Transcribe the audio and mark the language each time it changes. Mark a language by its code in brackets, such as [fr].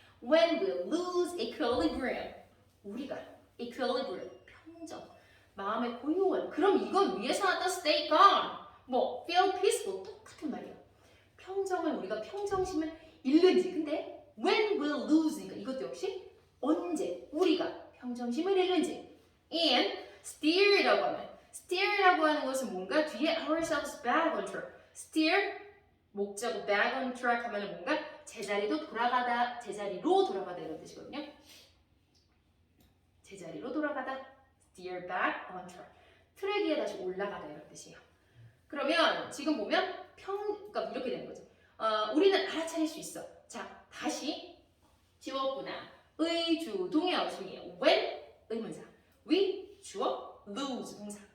[en] when we lose equilibrium. [ko] 우리가 equilibrium, 평정, 마음의 고요한. 그럼 이건 위에서 나왔던 stay calm, 뭐 feel peaceful 똑같은 말이에요. 평정을 우리가 평정심을 잃는지. 근데 when we lose 이것도 역시 언제 우리가 평정심을 잃는지. and steer이라고 하는 것은 뭔가 뒤에 [en] ourselves back on track. [ko] steer 목자고 back on track 하면 뭔가 제자리로 돌아가다 이런 뜻이거든요. 제자리로 돌아가다, [en] steer back on track. [ko] 트랙 위에 다시 올라가다 이런 뜻이에요. 그러면 지금 보면 그러니까 이렇게 되는 거죠. 우리는 알아차릴 수 있어. 자, 다시 지웠구나. 의, 주, 동의, 어순이에요. when 의문사, we 주어, lose 동사.